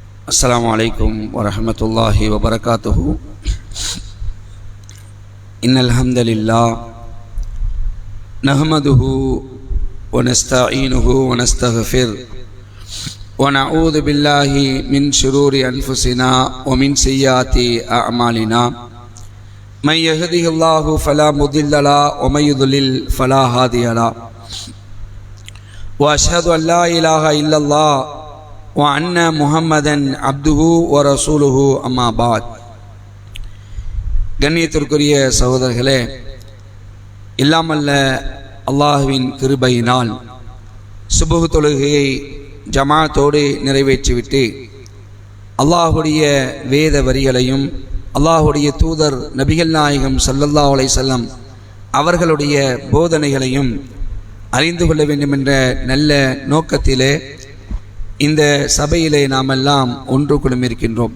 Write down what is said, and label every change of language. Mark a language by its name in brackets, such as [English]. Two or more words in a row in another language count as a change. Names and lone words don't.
[Arabic] السلام عليكم ورحمة الله وبركاته. إن الحمد لله نحمده ونستعينه ونستغفره ونعوذ بالله من شرور أنفسنا ومن سيئات أعمالنا. من يهده الله فلا مضل له ومن يضلل فلا هادي له. وأشهد أن لا إله إلا الله وأن محمدا عبده ورسوله أما بعد. [Tamil] கண்ணியத்திற்குரிய சகோதரர்களே, இல்லாமல்ல அல்லாஹ்வின் கிருபையினால் சுபஹ் தொழுகையை ஜமாத்தோடு நிறைவேற்றிவிட்டு அல்லாஹுடைய வேத வரிகளையும் அல்லாஹுடைய தூதர் நபிகள் நாயகம் [Arabic] صلى الله عليه وسلم [Tamil] அவர்களுடைய போதனைகளையும் அறிந்து கொள்ள வேண்டும் என்ற நல்ல நோக்கத்திலே இந்த சபையிலே நாம் எல்லாம் ஒன்று குழுமிருக்கின்றோம்.